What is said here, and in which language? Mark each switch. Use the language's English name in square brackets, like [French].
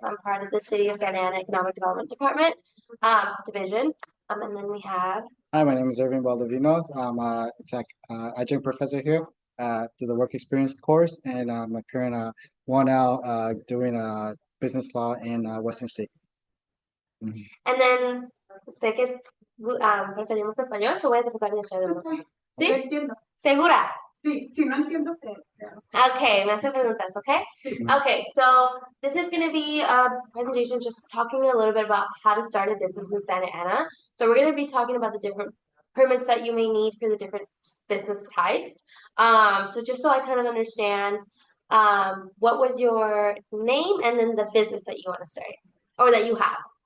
[English] I'm part of the City of Santa Ana Economic Development Department division. And then we have. Hi, my name is Valdavinos. I'm adjunct professor here to the work experience course, and I'm a current one now doing business law in Western State. And then [Spanish] sé que preferimos español, so voy a tratar de hacerlo. ¿Sí? Entiendo. ¿Segura? Sí, si no entiendo, te. Okay, me hace preguntas, okay? Sí. [English] Okay, so this is going to be a presentation just talking a little bit about how to start a business in Santa Ana. So we're going to be talking about the different permits that you may need for the different business types. So just so I kind of understand, what was your name and then the business that you want to start or that you have?